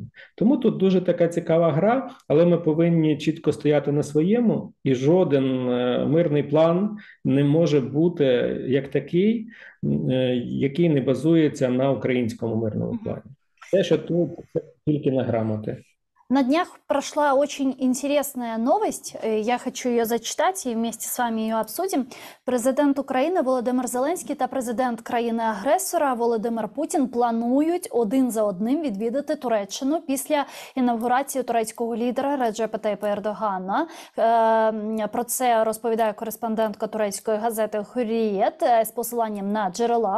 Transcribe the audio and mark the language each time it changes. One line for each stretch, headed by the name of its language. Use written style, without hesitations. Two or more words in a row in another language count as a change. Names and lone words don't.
Ukrainian: Тому тут дуже така цікава гра, але ми повинні чітко стояти на своєму, і жоден мирний план не може бути як такий, який не базується на українському мирному плані. Те, що тут, це тільки на грамоти.
Russian: На днях прошла очень интересная новость. Я хочу ее зачитать и вместе с вами ее обсудим.
Ukrainian: Президент України Володимир Зеленський та президент країни-агресора Володимир Путін планують один за одним відвідати Туреччину після інавгурації турецького лідера Реджепа Тайпа Ердогана. Про це розповідає кореспондентка турецької газети Hürriyet з посиланням на джерела.